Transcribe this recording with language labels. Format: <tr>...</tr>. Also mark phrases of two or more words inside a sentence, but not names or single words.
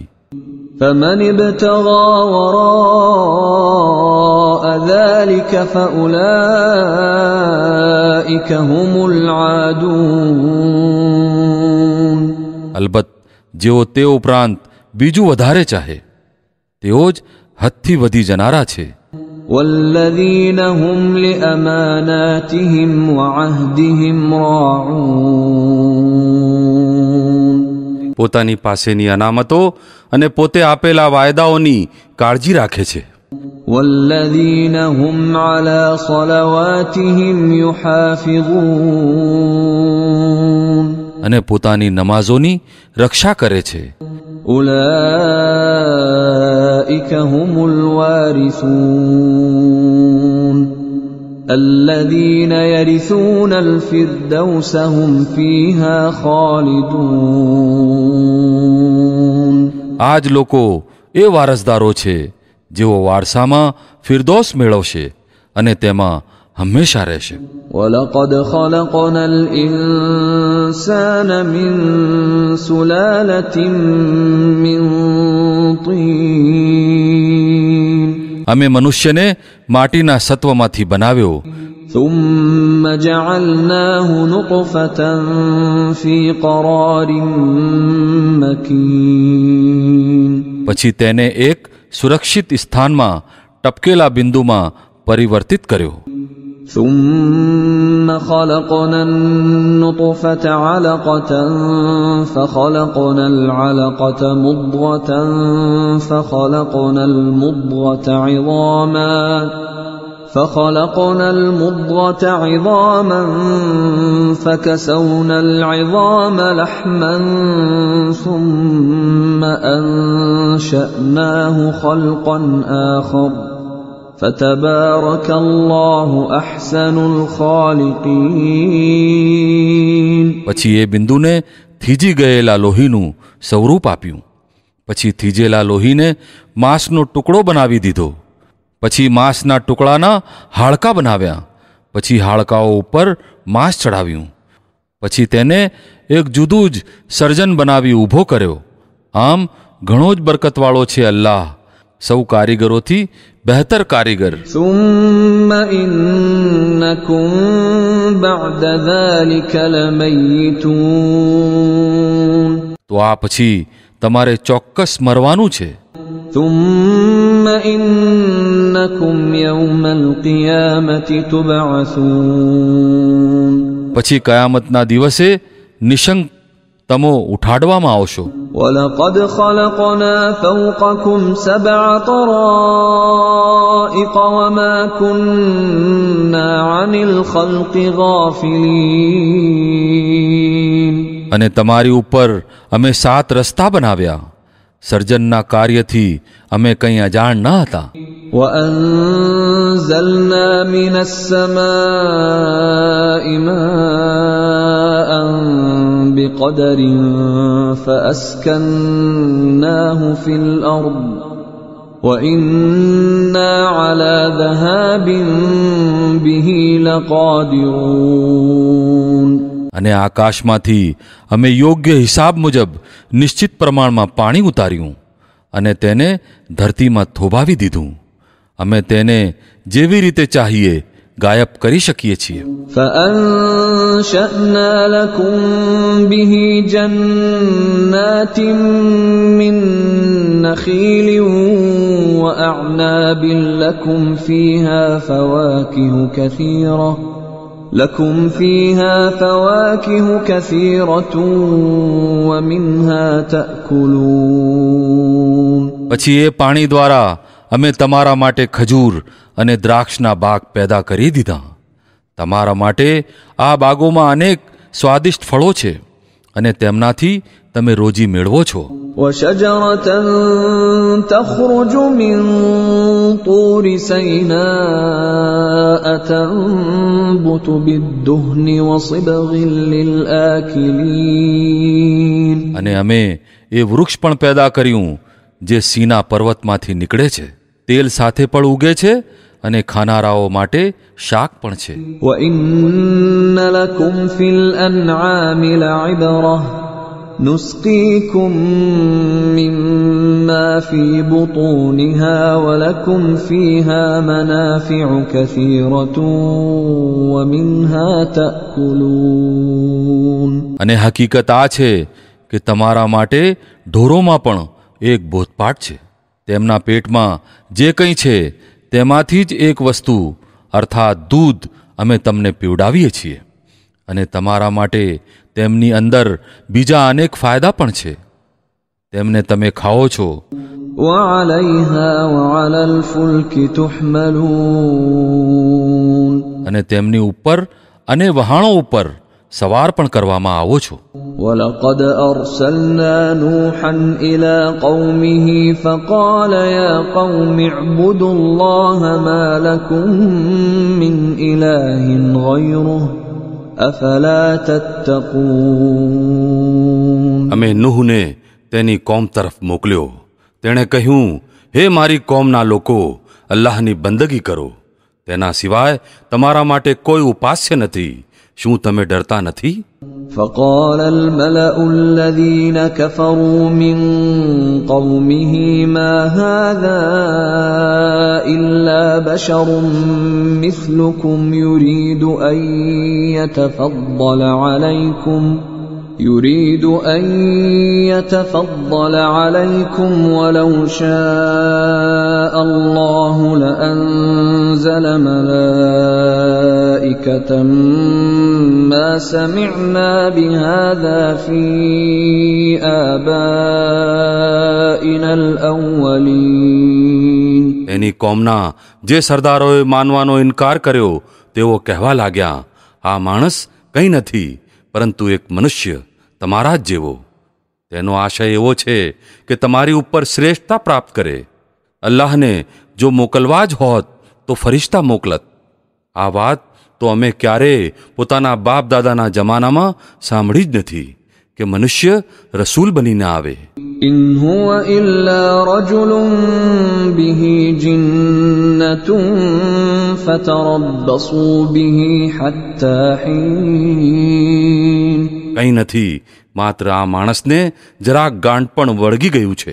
<ar>فمن ابتغى وراء ذلك فأولئك هم العادون.</ar> <gu>અલબત જેઓ તે ઉપરાંત બીજુ વધારે ચાહે તેઓ જ હદથી વધી જનારા છે।</gu> <ar>والذين هم لأماناتهم وعهدهم راعون.</ar> <gu>પોતાની પાસેની અનામતો અને પોતે આપેલા વાયદાઓની કાળજી રાખે છે।</gu> <ar>والذين هم على صلواتهم يحافظون.</ar> <gu>અને પોતાની નમાજોની રક્ષા કરે છે।</gu> <ar>أولئك هم الوارثون الذين يرثون الفردوس هم فيها خالدون.</ar> <gu>આજ લોકો એ વારસદારો છે જેઓ વારસામાં ફિરદૌસ મેળવશે અને તેમાં હમેશા રહેશે।</gu> <ar>ولقد خلقنا الإنسان من سلالة من طين.</ar> <gu>અમે મનુષ્યને માટીના સત્વમાંથી બનાવ્યો।</gu> <ar>ثم جعلناه نطفة في قرار مكين.</ar> <gu>પછી તેને એક સુરક્ષિત સ્થાનમાં ટપકેલા બિંદુમાં પરિવર્તિત કર્યો।</gu> <ar>ثم خلقنا النطفة علقة فخلقنا العلقة مضغة فخلقنا المضغة عظاما فكسونا العظام لحما ثم أنشأناه خلقا آخر فتبارك الله أحسن الخالقين।</ar> <gu>પછી એ બિંદુને થીજી ગયેલા લોહીનું સ્વરૂપ આપ્યું। પછી થીજેલા લોહીને માંસનો ટુકડો બનાવી દીધો। પછી માંસના ટુકડાના હાડકાં બનાવ્યા। પછી હાડકાઓ ઉપર માંસ ચડાવ્યું। પછી તેને એક જુદું જ સર્જન બનાવી ઊભો કર્યો। આમ ઘણો જ બરકતવાળો છે અલ્લાહ, સૌ કારીગરોથી બહેતર કારીગર।</gu> <ar>ثم إنكم بعد ذلك لميتون।</ar> <gu>તો આ પછી તમારે ચોક્કસ મરવાનું છે।</gu> <ar>ثم إنكم يوم القيامة تبعثون।</ar> <gu>પછી કયામતના દિવસે નિશંક તમો ઉઠાડવામાં આવશો।</gu> <ar>ولقد خلقنا فوقكم 7 طرائق وما كنا عن الخلق غافلين।</ar> <gu>અને તમારી ઉપર અમે 7 રસ્તા બનાવ્યા। સર્જનના કાર્યથી અમે કંઈ અજાણ ન હતા।</gu> <ar>وأنزلنا من السماء ماء بقدر فأسكناه في الأرض وإنا على ذهاب به لقادرون.</ar> <gu>અને આકાશમાંથી અમે યોગ્ય હિસાબ મુજબ નિશ્ચિત પ્રમાણમાં પાણી ઉતાર્યું અને તેને ધરતીમાં થોભાવી દીધું. અમે તેને જેવી રીતે ચાહીએ ગાયબ કરી શકીએ છીએ.</gu> <ar>فأنشأنا لكم به جنات من نخيل وأعناب لكم فيها فواكه كثيرة ومنها تأكلون.</ar> <gu>પછી એ પાણી દ્વારા અમે તમારા માટે ખજૂર અને દ્રાક્ષના બાગ પેદા કરી દીધા. તમારા માટે આ બાગોમાં અનેક સ્વાદિષ્ટ ફળો છે અને તેમનાથી તમે રોજી મેળવો છો.</gu> <ar>وشجرة تخرج من طور سيناء تنبت بالدهن وصبغ للآكلين.</ar> <gu>અને અમે એ વૃક્ષ પણ પેદા કર્યું જે સીના પર્વતમાંથી નીકળે છે, તેલ સાથે પણ ઉગે છે અને ખાનારાઓ માટે શાક પણ છે.</gu> <ar>وَإِنَّ لَكُمْ فِي الْأَنْعَامِ لَعِبْرَةً نُسْقِيكُم مِّمَّا فِي بُطُونِهَا وَلَكُمْ فِيهَا مَنَافِعُ كَثِيرَةٌ وَمِنْهَا تَأْكُلُونَ.</ar> <gu>અને હકીકત આ છે કે તમારા માટે ઢોરોમાં પણ એક બોધપાઠ છે. તેમના પેટમાં જે કંઈ છે તેમાંથી જ એક વસ્તુ અર્થાત દૂધ અમે તમને પીવડાવીએ છીએ અને તમારા માટે તેમની અંદર બીજા અનેક ફાયદા પણ છે. તેમને તમે ખાઓ છો.</gu> <ar>وَعَلَيْهَا وَعَلَى الْفُلْكِ تُحْمَلُونَ.</ar> <gu>અને તેમની ઉપર અને વહાણો ઉપર સવાર પણ કરવામાં આવો છો.</gu> <ar>وَلَقَدْ أَرْسَلْنَا نُوحًا إِلَى قَوْمِهِ فَقَالَ يَا قَوْمِ اعْبُدُوا اللَّهَ مَا لَكُمْ مِنْ إِلَٰهٍ غَيْرُهُ أَفَلَا تَتَّقُونَ.</ar> <gu>અમે નુહને તેની કોમ તરફ મોકલ્યો. તેણે કહ્યું, હે મારી કોમના લોકો, અલ્લાહની બંદગી કરો. તેના સિવાય તમારા માટે કોઈ ઉપાસ્ય નથી. શું તમે ડરતા નથી?</gu> <ar>فقال الملأ الذين كفروا من قومه ما هذا إلا بشر مثلكم يريد أن يتفضل عليكم ولو شاء الله لأنزل ملائكة ما سمعنا بهذا في آبائنا الأولين.</ar> <gu>એની કોમના જે સરદારોએ માનવાનો ઇનકાર કર્યો તેઓ કહેવા લાગ્યા, આ માણસ કંઈ નથી પરંતુ એક મનુષ્ય તમારા જ જેવો. તેનો આશય એવો છે કે તમારી ઉપર શ્રેષ્ઠતા પ્રાપ્ત કરે. અલ્લાહને જો મોકલવા જ હોત તો ફરિશ્તા મોકલત. આ વાત તો અમે ક્યારેય પોતાના બાપ દાદાના જમાનામાં સાંભળી જ નથી કે મનુષ્ય રસૂલ બનીને આવે.</gu> <ar>إن هو إلا رجل به جنة فتربصوا به حتى حين.</ar> <gu>કંઈ નથી, માત્ર આ માણસને જરાક ગાંઠ પણ વળગી ગયું છે.</gu>